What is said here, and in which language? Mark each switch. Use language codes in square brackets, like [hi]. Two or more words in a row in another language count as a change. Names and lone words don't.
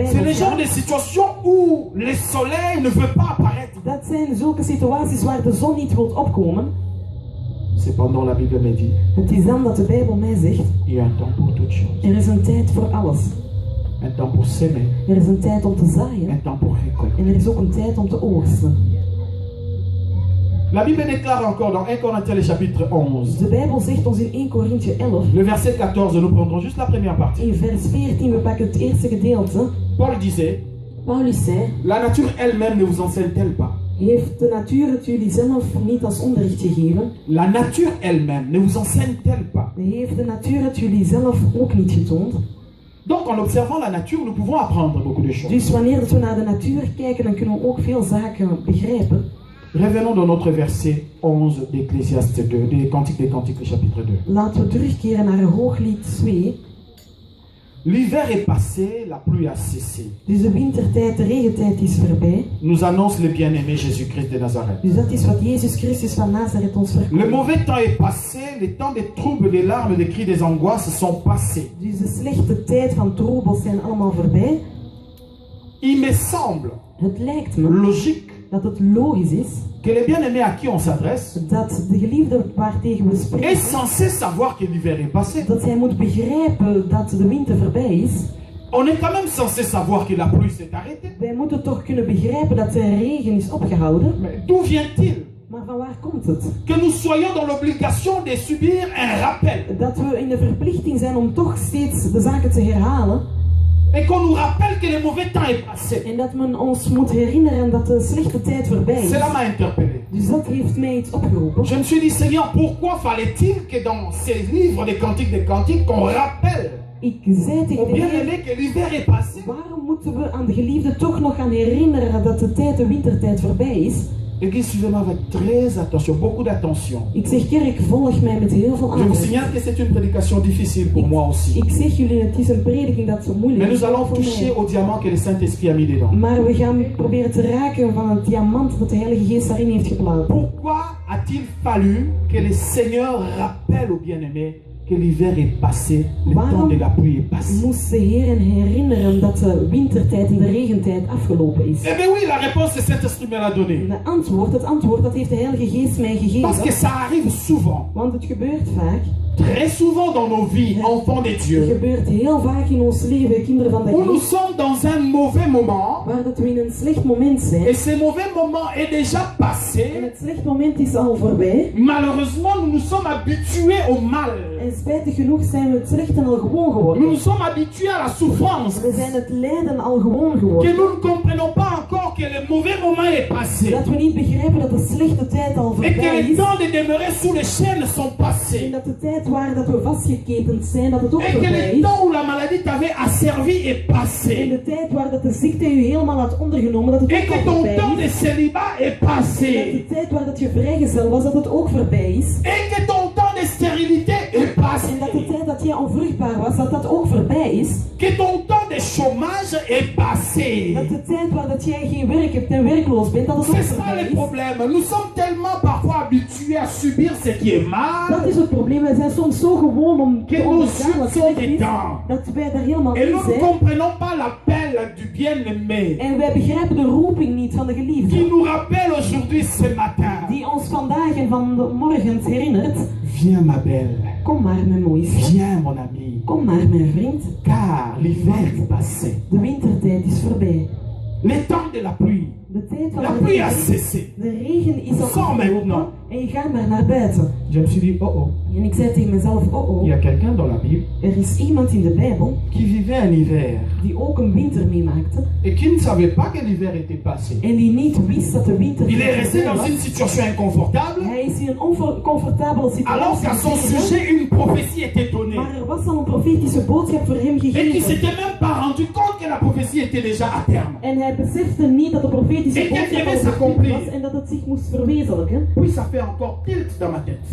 [fr] C'est le [nl] moet [fr] genre [nl] gaan. [fr] de situation où le soleil ne veut pas apparaître. [nl] Dat zijn zulke situaties waar de zon niet wilt opkomen. [fr] Cependant, la Bible me dit, [nl] Het is dan dat de Bijbel mij zegt, [fr] il y a un temps pour toute chose. [nl] er is een tijd voor alles. [fr] Un temps pour s'aimer, [nl] Er is een tijd om te zaaien [fr] un temps pour récolter. [nl] en er is ook een tijd om te oogsten. [fr] La Bible déclare encore dans 1 Corinthiens le chapitre 11, [nl] De Bijbel zegt ons in 1 Korinthe 11, [fr] le verset 14, nous prendrons juste la première partie. [nl] in vers 14, we pakken het eerste gedeelte. [fr] Paul disait, [nl] Paulus zei, [fr] la nature elle-même ne vous enseigne-t-elle pas? [nl] heeft de natuur het jullie zelf niet als onderricht gegeven? [fr] La nature elle-même ne vous enseigne-t-elle pas? [nl] Heeft de natuur het jullie zelf ook niet getoond? [fr] Donc en observant la nature, nous pouvons apprendre beaucoup de choses. [nl] Dus wanneer we naar de natuur kijken, dan kunnen we ook veel zaken begrijpen. [fr] Revenons dans notre verset 11 d'Ecclésiaste 2, des Cantiques des Cantiques, le chapitre 2. [nl] Laten we terugkeren naar Hooglied 2. [fr] L'hiver est passé, la pluie a cessé. [nl] Dus de wintertijd, de regentijd is voorbij. [fr] Nous annonce le bien-aimé Jésus-Christ de Nazareth. [nl] Dus dat is wat Jezus Christus van Nazareth ons [fr] Le [nl] verkondigt. [fr] mauvais temps est passé, les temps des troubles, des larmes, des cris, des angoisses sont passés. [nl] Dus de slechte tijd van troebels zijn allemaal voorbij. [fr] Il me semble [nl] Het lijkt me [fr] logique [nl] dat het logisch is [fr] que le bien-aimé à qui on s'adresse [nl] dat de geliefde waartegen we [fr] est [nl] spreken, [fr] censé savoir que l'hiver est passé. [nl] dat hij moet begrijpen dat de winter voorbij is. [fr] On est quand même censé savoir que la pluie s'est arrêtée. [nl] Wij moeten toch kunnen begrijpen dat de regen is opgehouden. [fr] Mais d'où vient-il [nl] Maar van waar komt het? [fr] que nous soyons dans l'obligation de subir un rappel [nl] Dat we in de verplichting zijn om toch steeds de zaken te herhalen. [fr] et qu'on nous rappelle que le mauvais temps est passé? [nl] En dat men ons moet herinneren dat de slechte tijd voorbij is. [fr] Cela m'a interpellé. [nl] Dus dat heeft mij iets opgeroepen. [fr] Je me suis dit, Seigneur, pourquoi fallait-il que dans ces livres des cantiques, qu'on rappelle [nl] Ik zei tegen [fr] au [nl] de Heer, [fr] bien-aimé que l'hiver est passé? [nl] waarom moeten we aan de geliefde toch nog gaan herinneren dat de tijd, de wintertijd voorbij is? [fr] Église, suivez-moi avec très attention, beaucoup d'attention. [nl] Ik zeg, kerk, volg mij met heel veel [fr] Je vous [nl] aandacht. [fr] signale que c'est une prédication difficile pour moi aussi. [nl] Ik zeg jullie, het is een prediking dat zo moeilijk [fr] Mais [nl] is [fr] nous allons [nl] voor [fr] toucher [nl] mij. [fr] au diamant que le Saint-Esprit a mis dedans. [nl] Maar we gaan proberen te raken van het diamant dat de Heilige Geest daarin heeft geplaatst. [fr] Pourquoi a-t-il fallu que le Seigneur rappelle aux bien-aimés que l'hiver est passé, le temps de la pluie est passé? [nl] Moest de Heer hen herinneren dat de wintertijd en de regentijd afgelopen is? [fr] Eh bien oui, la réponse que Saint-Esprit me l'a donnée. [nl] Het antwoord, dat heeft de Heilige Geest mij [fr] Parce que [nl] gegeven. [fr] ça arrive souvent, [nl] Want het gebeurt vaak. [fr] très souvent dans nos vies, enfants de [nl] Het [fr] Dieu, [nl] gebeurt heel vaak in ons leven, kinderen van de [fr] où nous [nl] Geest, [fr] sommes dans un mauvais moment, [nl] waar dat we in een slecht moment zijn. [fr] et ce mauvais moment est déjà [nl] En [fr] passé. [nl] het slecht moment is al voorbij. [fr] Malheureusement, nous nous sommes habitués au mal. [nl] En spijtig genoeg zijn we het slechte al gewoon geworden. [fr] Nous nous sommes habitués à la souffrance. [nl] We zijn het lijden al gewoon [fr] Que [nl] geworden. [fr] nous ne comprenons pas encore que le mauvais moment est passé. [nl] Dat we niet begrijpen dat de slechte tijd al [fr] Et que [nl] voorbij [fr] les [nl] is. [fr] temps de demeurer sous les chaînes sont [nl] En [fr] passés. [nl] dat de tijd waar dat we vastgeketend zijn, dat het ook [fr] Et que [nl] voorbij [fr] le [nl] is. [fr] temps où la maladie t'avait asservi est [nl] En [fr] passé. [nl] de tijd waar dat de ziekte je helemaal had ondergenomen, dat het [fr] Et [nl] ook [fr] que [nl] al [fr] ton [nl] voorbij [fr] temps [nl] is. [fr] de célibat est [nl] En dat [fr] passé. [nl] de tijd waar dat je vrijgezel was, dat het ook voorbij is. [fr] Et que ton temps de stérilité est [nl] En dat de [fr] passé. [nl] tijd dat dat jij onvruchtbaar was, dat dat ook voorbij is. [fr] Que ton temps de chômage est passé. [nl] Dat de tijd waar dat jij geen werk hebt en werkloos bent, dat het ook [fr] C'est ça [nl] voorbij [fr] le [nl] is. [fr] problème. Nous sommes tellement parfois habitués à subir ce qui est mal. [nl] Dat is het probleem. Wij zijn soms zo gewoon om [fr] Que [nl] te [fr] nos [nl] ondergaan [fr] yeux [nl] wat [fr] sont [nl] slecht is, [fr] éteints. [nl] dat wij daar helemaal [fr] Et [nl] in [fr] nous ne [nl] zijn. [fr] comprenons pas l'appel du bien-aimé [nl] En wij begrijpen de roeping niet van de [fr] qui [nl] geliefde. [fr] nous rappelle aujourd'hui ce matin. [nl] Die ons vandaag en vanmorgen herinnert. [fr] Viens ma belle. [nl] Kom maar mijn mooiste. [fr] Viens mon ami. [nl] Kom maar mijn vriend. [fr] Car l'hiver est passé. [nl] De wintertijd is voorbij. [fr] Le temps de la pluie. [nl] De tijd van [fr] La [nl] de [fr] pluie a [nl] regen. [fr] cessé. [nl] De regen is al [fr] Sors [nl] afgelopen. [fr] maintenant. [nl] En je gaat maar naar buiten. [fr] Je me suis dit, oh oh, [nl] En ik zei tegen mezelf, oh [fr] il y oh. a quelqu'un dans la Bible [nl] Er is iemand in de Bijbel [fr] qui vivait un hiver [nl] die ook een winter meemaakte. [fr] et qui ne savait pas que l'hiver était passé. [nl] En die niet wist dat de winter [fr] Il est resté [nl] voorbij [fr] dans [nl] was. [fr] une situation inconfortable [nl] Hij is in een oncomfortabele [fr] alors qu'à son [nl] situatie. [fr] sujet une prophétie était donnée. [nl] Maar er was al een profetische boodschap voor hem [fr] Et qui [nl] gegeven. [fr] s'était même pas rendu compte que la prophétie était déjà à terme. [nl] En hij besefte niet dat de profetische [fr] Et qu'elle [nl] boodschap [fr] devait [nl] al vervuld [fr] s'accomplir. [nl] was en dat het zich moest verwezenlijken. [fr] Puis ça fait encore tilt dans ma tête.